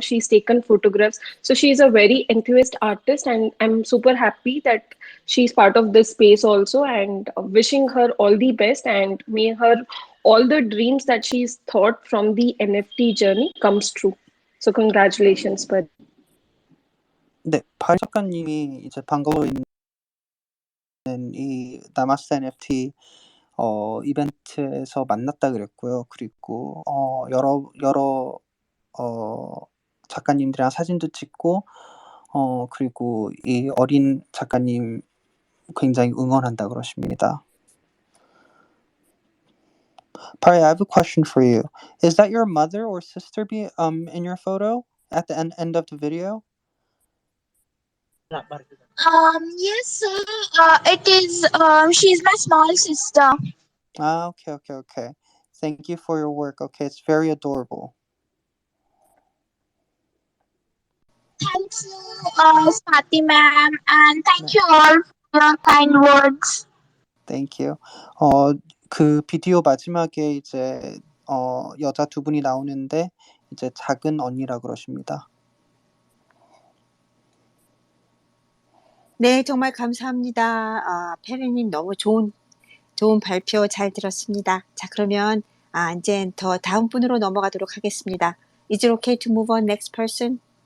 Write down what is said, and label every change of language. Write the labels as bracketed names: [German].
[English] She's taken photographs, so she's a very enthusiast artist, and I'm super happy that she's part of this space also, and wishing her all the best, and may her all the dreams that she's thought from the NFT journey comes true. So congratulations, Pari. [Korean] 네, 파리 작가님이 이제 방글로에 있는 이 나마스 NFT 이벤트에서 만났다 그랬고요. 그리고 여러 작가님들이랑 사진도 찍고 그리고 이 어린 작가님 굉장히 응원한다 그러십니다. [English] Pari, I have a question for you. Is that your mother or sister in your photo at the end of the video? Yes, sir. It is. She's my small sister. Okay. Thank you for your work. Okay, it's very adorable. Thank you, Swati ma'am, and thank you all for your kind words. Thank you. [Korean] 그 비디오 마지막에 이제 여자 두 분이 나오는데 이제 작은 언니라 그러십니다. 네, 정말 감사합니다. 페리님 너무 좋은 발표 잘 들었습니다. 자, 그러면 이제 더 다음 분으로 넘어가도록 하겠습니다. [English] Is it okay to move on next person?